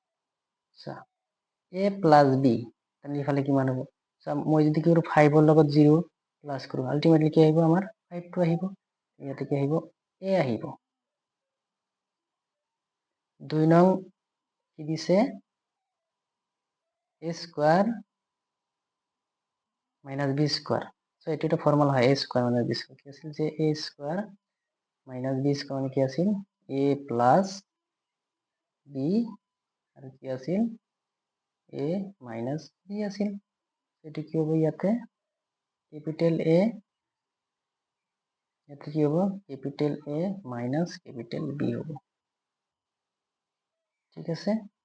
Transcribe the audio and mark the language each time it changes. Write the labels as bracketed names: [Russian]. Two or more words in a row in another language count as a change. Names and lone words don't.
[English] A plus B [Assamese] তেনে ইফালে কিমান হ'ব, মই যদি কি কৰো 5 ৰ লগত 0 প্লাস কৰো আলটিমেটলি কি আহিব আমাৰ 5 টো আহিব, ইয়াতে কি আহিব A আহিব। 2 নং কি দিছে [English] A square minus B square, [Assamese] সো এটা একটা ফর্মুলা হয় [English] A square minus B square, [Assamese] কি আছিল যে [English] A square minus B square [Assamese] মানে কি আছিল [English] A plus B [Assamese] আর কি আছিল [English] A minus B [Assamese] আছিল, এটা কি হবে ইয়াতে [English] capital A, [Assamese] ইয়াতে কি হবে [English] capital A minus capital B [Assamese] হবে, ঠিক আছে।